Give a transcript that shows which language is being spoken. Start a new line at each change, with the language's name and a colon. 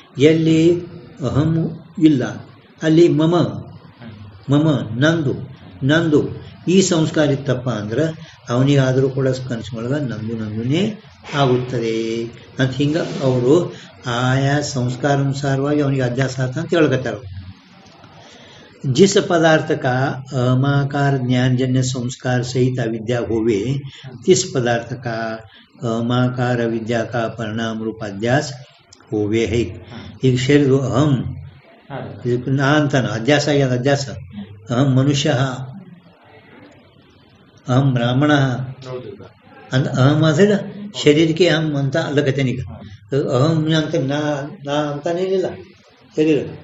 Kannada: ಎಲ್ಲಿ ಅಹಂ ಇಲ್ಲ ಅಲ್ಲಿ ಮಮ ಮಮ ನಂದು ಈ ಸಂಸ್ಕಾರ ಇತ್ತಪ್ಪ ಅಂದ್ರೆ ಅವನಿಗಾದರೂ ಕೂಡ ಕನಸುಗಳಗ ನಂದುನೇ ಆಗುತ್ತದೆ ಅಂತ ಹಿಂಗ ಅವರು ಆಯಾ ಸಂಸ್ಕಾರ ಅನುಸಾರವಾಗಿ ಅವನಿಗೆ ಅಧ್ಯಾಸ ಆತ ಅಂತ ಹೇಳ್ಕತ್ತಾರ.
Hindi: जिस पदार्थ का अहमाकार ज्ञानजन्य संस्कार सहित अविद्या होवे तिस पदार्थ का अहमाकार अविद्या का परिणाम रूप अध्यास होवे है.
Kannada: ಈಗ ಸೇರಿದು ಅಹಂ ಇದಕ್ಕೆ ನಾ ಅಂತಾನ ಅಧ್ಯಾಸ ಆಗ್ಯದ. ಅಧ್ಯಾಸ ಅಹಂ ಮನುಷ್ಯ, ಅಹಂ ಬ್ರಾಹ್ಮಣ ಅಂತ ಅಹಂ ಅದ ಶರೀರಕ್ಕೆ ಅಹಂ ಅಂತ ಅಲ್ಲಕತ್ತೇನೀಗ. ಅಹಂ ಅಂತ ನಾ ಅಂತಾನೇನಿಲ್ಲ ಶರೀರ.